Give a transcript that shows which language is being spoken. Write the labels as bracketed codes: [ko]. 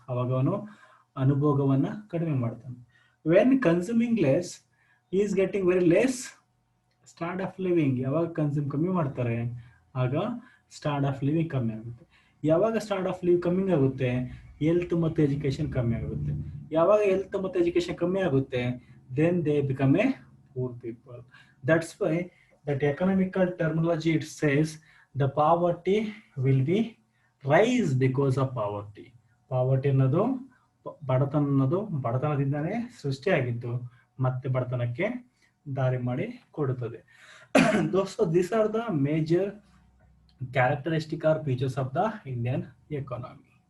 [kn] ಅವಾಗ ಅವನು ಅನುಭೋಗವನ್ನ ಕಡಿಮೆ ಮಾಡ್ತಾನೆ. [en] When consuming less is getting very less standard of living. [kn] ಯಾವಾಗ ಕನ್ಸ್ಯೂಮ್ ಕಮ್ಮಿ ಮಾಡ್ತಾರೆ ಆಗ ಸ್ಟ್ಯಾಂಡರ್ಡ್ ಆಫ್ ಲಿವಿಂಗ್ ಕಮ್ಮಿ ಆಗುತ್ತೆ. ಯಾವಾಗ ಸ್ಟ್ಯಾಂಡರ್ಡ್ ಆಫ್ ಲಿವಿಂಗ್ ಕಮ್ಮಿ ಆಗುತ್ತೆ, ಹೆಲ್ತ್ ಮತ್ತು ಎಜುಕೇಶನ್ ಕಮ್ಮಿ ಆಗುತ್ತೆ. ಯಾವಾಗ ಹೆಲ್ತ್ ಮತ್ತು ಎಜುಕೇಶನ್ ಕಮ್ಮಿ ಆಗುತ್ತೆ, [en] Then they become a poor people. That's why that economical terminology it says the poverty will be rise because of poverty. [kn] Poverty ಅನ್ನೋದು ಬಡತನ ಅನ್ನೋದು ಬಡತನದಿಂದನೇ ಸೃಷ್ಟಿಯಾಗಿದ್ದು ಮತ್ತೆ ಬಡತನಕ್ಕೆ ದಾರಿ ಮಾಡಿ ಕೊಡುತ್ತದೆ. [en] So these are the major characteristic or features of the Indian economy.